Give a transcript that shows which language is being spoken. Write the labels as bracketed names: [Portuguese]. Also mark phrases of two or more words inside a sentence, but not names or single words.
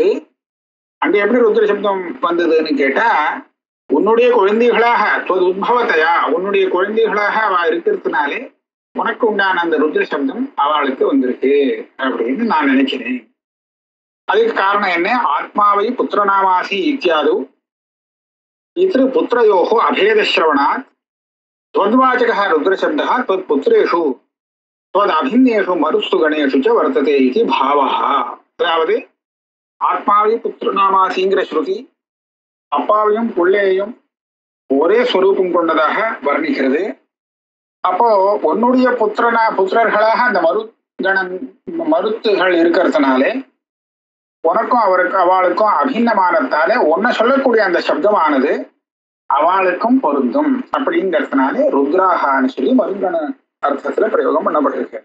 [Tamil] அங்க எப்படி ருத்ர சப்தம் வந்ததுன்னு கேட்டா, உன்னுடைய குழந்தைகளாக த்வதுத்பவதயா உன்னுடைய குழந்தைகளாக அவ இருக்கிறதுனாலே உனக்கு உண்டான அந்த ருத்ர சப்தம் அவளுக்கு வந்திருக்கு அப்படின்னு நான் நினைக்கிறேன். அதுக்கு காரணம் என்ன? [Sanskrit] आत्मा वै पुत्रनामासि इत्यादि इति पुत्रयोः अभेदश्रवणात् त्वद्वाचकः रुद्रशब्दः त्वत्पुत्रेषु त्वदभिन्नेषु मरुत्सु गणेषु च वर्तते इति भावः. [Tamil] அதாவது ஆத்மாவை புத்திரநாமாசிங்கிற ஸ்ருதி அப்பாவையும் பிள்ளையையும் ஒரே ஸ்வரூபம் கொண்டதாக வர்ணிக்கிறது. அப்போ உன்னுடைய புத்திரர்களாக அந்த கணன் மருத்துகள் இருக்கிறதுனாலே உனக்கும் அவளுக்கும் அபிநமானத்தாலே உன்னை சொல்லக்கூடிய அந்த சப்தமானது அவளுக்கும் பொருந்தும் அப்படிங்கிறதுனாலே ருத்ராகான்னு சொல்லி மருங்கண அர்த்தத்துல பிரயோகம் பண்ணப்பட்டிருக்கு.